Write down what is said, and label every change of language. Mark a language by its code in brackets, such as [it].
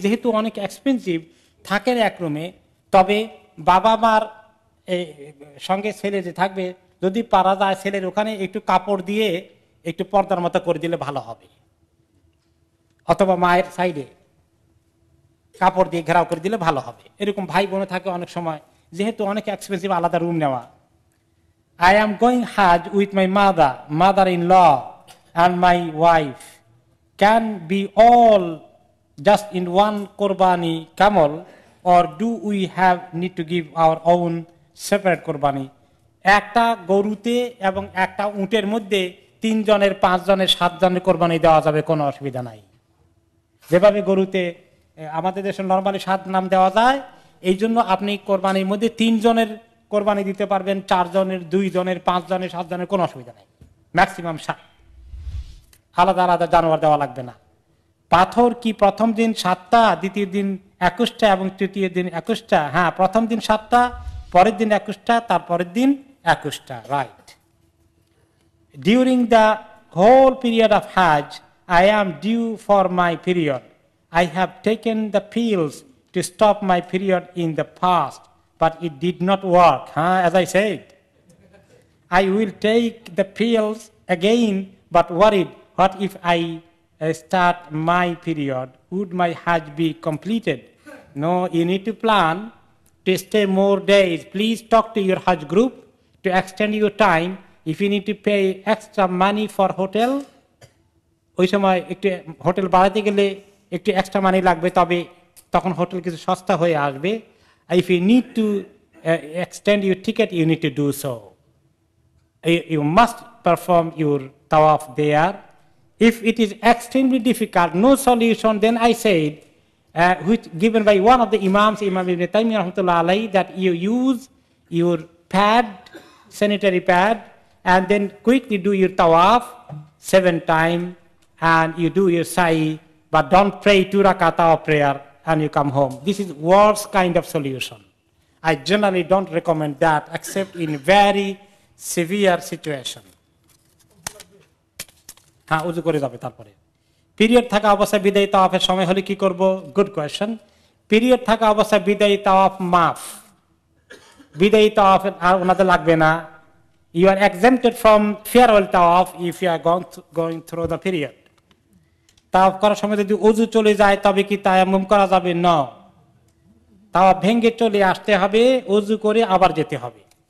[bn] যেহেতু অনেক এক্সপেন্সিভ, থাকেন এক রুমে, তবে বাবা মার সঙ্গে ছেলে যে থাকবে, যদি পারা যায় ছেলের ওখানে একটু কাপড় দিয়ে একটু পর্দার মতো করে দিলে ভালো হবে, অথবা মায়ের সাইডে কাপড় দিয়ে ঘেরাও করে দিলে ভালো হবে। এরকম ভাই বোনে থাকে অনেক সময়, যেহেতু অনেক এক্সপেন্সিভ আলাদা রুম নেওয়া। [en] I am going Hajj with my mother-in-law and my wife. Can be all just in one Qurbani camel, or do we need to give our own separate Qurbani? [bn] একটা গরুতে এবং একটা উটের মধ্যে 3 জনের 5 জনের 7 জনের কোরবানি দেওয়া যাবে, কোনো অসুবিধা নাই। যেভাবে গরুতে আমাদের দেশে নরমালি 7 নাম দেওয়া যায়, এই জন্য আপনি কোরবানির মধ্যে 3 জনের কোরবানি দিতে পারবেন, 4 জনের, 2 জনের, 5 জনের, 7 জনের, কোনো অসুবিধা নাই। ম্যাক্সিমাম 7, আলাদা আলাদা জানোয়ার দেওয়া লাগবে না। পাথর কি প্রথম দিন 7টা, দ্বিতীয় দিন 21টা এবং তৃতীয় দিন 21টা? হ্যাঁ, প্রথম দিন 7টা, পরের দিন 21টা, তারপরের দিন 21টা, right. [en] During the whole period of Hajj, I am due for my period. I have taken the pills to stop my period in the past, but it did not work, as I said. I will take the pills again, but worried, what if I start my period? Would my Hajj be completed? No, you need to plan to stay more days. Please talk to your Hajj group to extend your time. If you need to pay extra money for hotel, [bn] ওই সময় একটু hotel বাড়াতে গেলে একটু extra মানি লাগবে, তবে তখন hotel কিছু সস্তা হয়ে আসবে। [en] If you need to extend your ticket, you need to do so. You must perform your tawaf there. If it is extremely difficult, no solution, then I said, which given by one of the Imams, Imam Ibn Taymiyyah rahmatullah alayhi, that you use your pad, sanitary pad, and then quickly do your tawaf 7 times, and you do your sa'i but don't pray 2 rakat of prayer and you come home. This is worst kind of solution. I generally don't recommend that except in very severe situation. [bn] হ্যাঁ, উজু করে যাবে। তারপরে period থাকা অবস্থায় বিদায়ী তাওয়াফের সময় হলে কি করব? Good question. পিরিয়ড থাকা অবস্থায় বিদায়ী তাওয়াফ মাফ, বিদায়ী তাওয়াফ আর ওনাদের লাগবে না। [en] You are exempted from farewell tawaf if you are going through the period. [bn] তাওয়াফ করার সময় যদি ওযু চলে যায় তবে কি তায়াম্মুম করা যাবে? না, তাওয়াফ ভেঙে চলে আসতে হবে, ওযু করে আবার যেতে হবে।